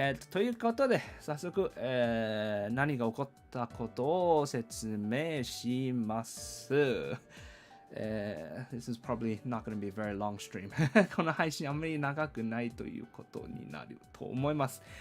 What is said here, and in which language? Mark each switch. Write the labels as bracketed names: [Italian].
[Japanese] ということで、早速、何が起こったことを説明します。 [English] This is probably not going to be a very long stream. [Japanese] この配信あんまり長くないということになると思います。